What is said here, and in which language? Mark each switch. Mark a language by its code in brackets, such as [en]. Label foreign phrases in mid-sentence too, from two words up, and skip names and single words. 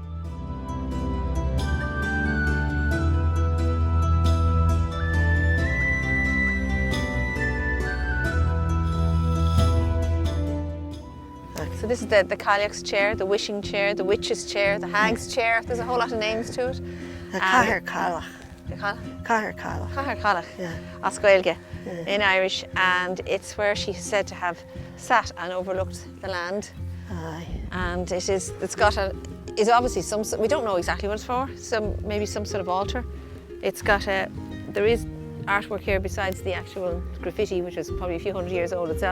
[en] So this is the Cailleach's chair, the wishing chair, the witch's chair, the hag's chair. There's a whole lot of names to it. The Cathaoir Cailleach. Cathaoir Cailleach. Yeah. [ga] As Gaeilge [en] in Irish, and it's where she's said to have sat and overlooked the land. Aye. And it's obviously some, we don't know exactly what it's for, maybe some sort of altar. It's got there is artwork here besides the actual graffiti, which is probably a few hundred years old itself.